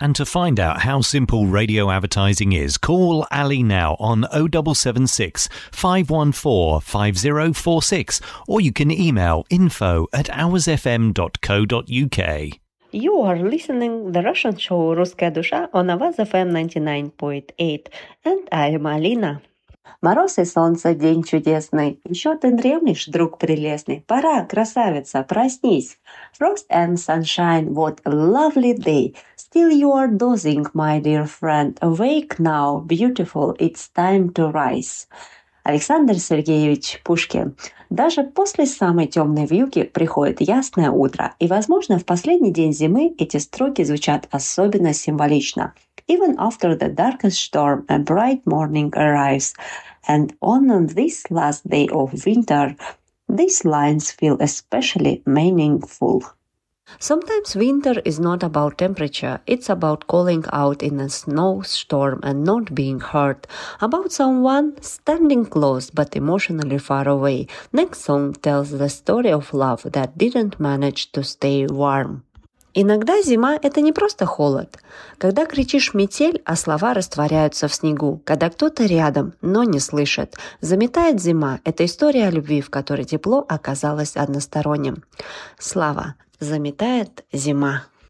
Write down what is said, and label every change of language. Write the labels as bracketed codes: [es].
[en] And to find out how simple radio advertising is, call Ali now on 0776 514 5046 or you can email info@oursfm.co.uk. You are listening to the Russian show Ruskaya Dusha on Avaz FM 99.8 and I am Alina. [ru] Мороз и солнце, день чудесный. Еще ты дремлешь, друг прелестный. Пора, красавица, проснись. [en] Frost and sunshine, what a lovely day. Still you are dozing, my dear friend. Awake now, beautiful, it's time to rise. [ru] Александр Сергеевич Пушкин. Даже после самой темной вьюги приходит ясное утро. И, возможно, в последний день зимы эти строки звучат особенно символично. [en] Even after the darkest storm, a bright morning arrives. And on this last day of winter, these lines feel especially meaningful. Sometimes winter is not about temperature. It's about calling out in a snowstorm and not being heard. About someone standing close but emotionally far away. Next song tells the story of love that didn't manage to stay warm. [ru] Иногда зима – это не просто холод. Когда кричишь «метель», а слова растворяются в снегу. Когда кто-то рядом, но не слышит. Заметает зима – это история о любви, в которой тепло оказалось односторонним. Слава. Заметает зима.